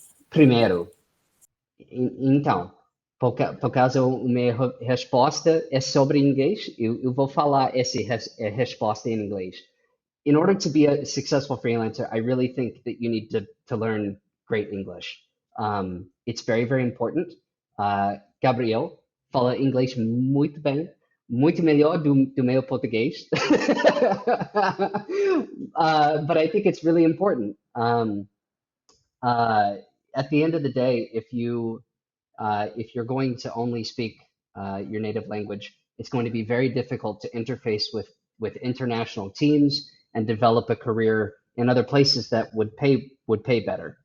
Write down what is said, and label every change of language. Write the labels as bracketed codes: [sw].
[pt] Primeiro, então, por causa a minha resposta é sobre inglês, eu vou falar essa resposta em inglês. [en] In order to be a successful freelancer, I really think that you need to learn great English. It's very, very important. [pt] Gabriel fala inglês muito bem, muito melhor do meu português. [en] But I think it's really important. At the end of the day, if you're going to only speak your native language, it's going to be very difficult to interface with international teams and develop a career in other places that would pay better.